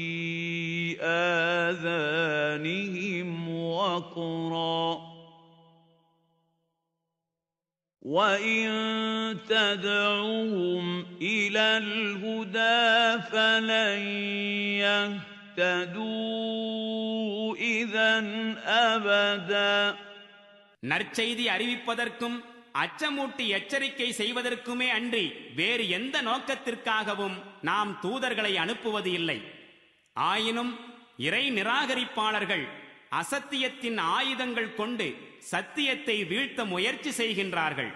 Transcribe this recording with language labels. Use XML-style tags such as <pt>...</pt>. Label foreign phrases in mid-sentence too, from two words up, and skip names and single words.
<ar>آذَانِهِمْ وَقْرًا وَإِن تَدْعُهُمْ إِلَى الْهُدَى فَلَن يَهْتَدُوا إِذًا أَبَدًا.</ar> <ta>நற்செய்தி அறிவிப்பதற்கும் அச்சமூட்டி எச்சரிக்கை செய்வதற்குமே அன்றி வேறு எந்த நோக்கத்திற்காகவும் நாம் தூதர்களை அனுப்புவது இல்லை. ஆயினும் இறை நிராகரிப்பாளர்கள் அசத்தியத்தின் ஆயுதங்கள் கொண்டு சத்தியத்தை வீழ்த்த முயற்சி செய்கின்றார்கள்.</ta>